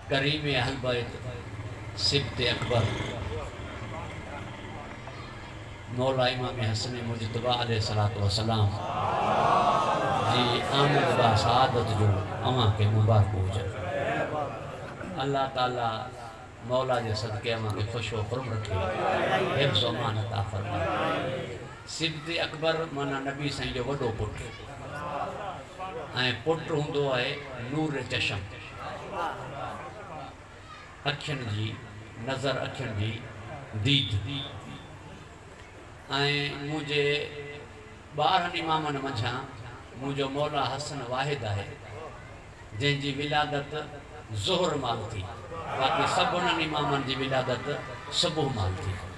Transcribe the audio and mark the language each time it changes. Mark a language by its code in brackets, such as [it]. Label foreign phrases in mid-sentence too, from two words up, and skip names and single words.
[sd] करीम अहल बैत सिब्त अकबर मौला इमाम हसन मुजतबा [ar] عليه الصلاة والسلام [sd] जी आमद बा सआदत जो अवां के मुबारक हुजे। अल्लाह ताला मौला जे सदके अवां के खुश व खुर्म रखे, हिफ्ज़ व अमान अता फरमाए। सिब्त अकबर माना नबी साईं जो वॾो पुटु ऐं पुटु हूंदो आहे नूर चशम, अखियुनि जी नज़र, अखियुनि जी दीद। ऐं मुंहिंजे 12 इमामनि मंझां मुंहिंजो मौला हसन वाहिद आहे जंहिंजी विलादत ज़ुहर माल थी, बाक़ी सभिनी इमामनि जी विलादत सुबुह माल थी।